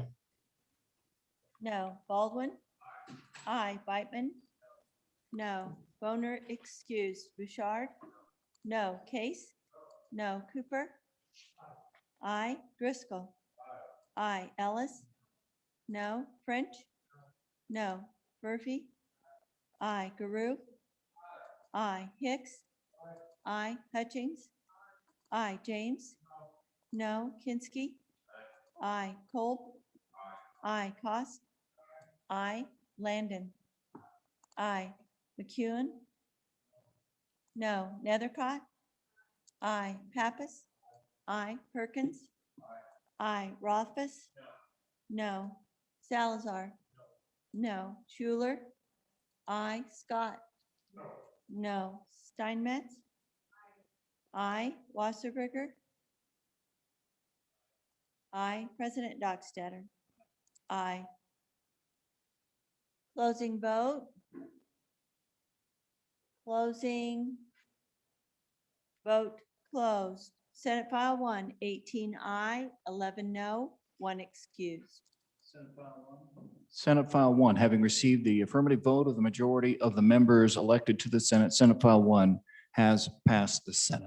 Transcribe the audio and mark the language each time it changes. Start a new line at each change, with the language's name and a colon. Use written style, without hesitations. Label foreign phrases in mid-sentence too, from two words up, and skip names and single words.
English: No. Baldwin? Aye. Beitman? No. Boner excused. Bouchard? No. Case? No. Cooper? Aye. Driscoll? Aye. Ellis? No. French? No. Murphy? Aye. Guru? Aye. Hicks? Aye. Hutchings? Aye. James? No. Kinsky? Aye. Kolb? Aye. Cost? Aye. Landon? Aye. McEwen? No. Nethercott? Aye. Pappas? Aye. Perkins? Aye. Rothfuss? No. Salazar? No. Schuler? Aye. Scott? No. Steinmetz? Aye. Wasserberger? Aye. President Dockstader? Aye. Closing vote. Closing. Vote closed. Senate File 1, 18 aye, 11 no, 1 excused. Senate File 1, having received the affirmative vote of the majority of the members elected to the Senate, Senate File 1 has passed the Senate.